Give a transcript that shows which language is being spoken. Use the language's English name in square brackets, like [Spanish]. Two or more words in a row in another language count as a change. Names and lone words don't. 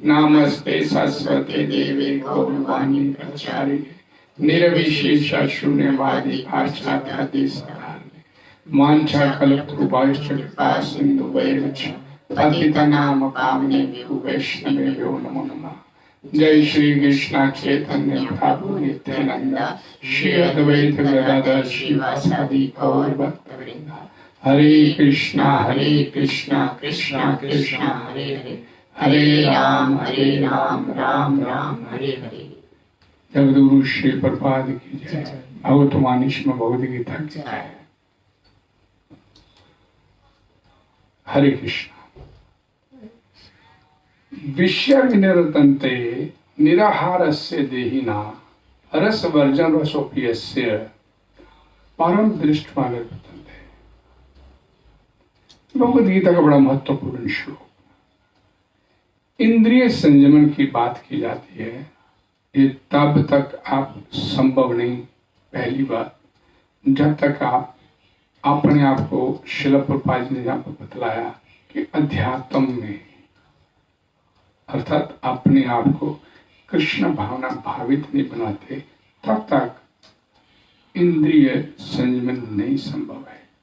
[Sanskrit] नमस्ते सरस्वती देवी गौरवाणी प्रचारिणे निर्विशेष शून्यवादी पाश्चात्य वांछा कल्पतरुभ्यश्च कृपा सिन्धुभ्यैव च पतितानां पावनेभ्यो वैष्णवेभ्यो नमो नमः। जय श्री कृष्ण चैतन्य प्रभु नित्यानंद श्री अद्वैत गदाधर श्रीवासादि गौर भक्तवृंद। हरे कृष्णा कृष्णा कृष्णा हरे हरे, हरे राम राम राम हरे हरे। [Hindi] जगद्गुरु श्री प्रभुपाद की जय। भगवतवाणी श्रीमद् भगवद गीता की जय। हरे कृष्ण। [Sanskrit] विषय विनिर्तन्ते निराहारस्य देहिना रसवर्जन रसोपियस्य परम दृष्ट्वा निर्वर्तन्ते। [Hindi] भगवद गीता का बड़ा महत्वपूर्ण श्लोक। इंद्रिय संयमन की बात की जाती है। ये तब तक आप संभव नहीं, पहली बात, जब तक आप अपने आप को श्रील प्रभुपाद जी ने जहां पर बतलाया कि अध्यात्म में, अर्थात अपने आप को कृष्ण भावना भावित नहीं बनाते, तब तक इंद्रिय संयमन नहीं संभव है।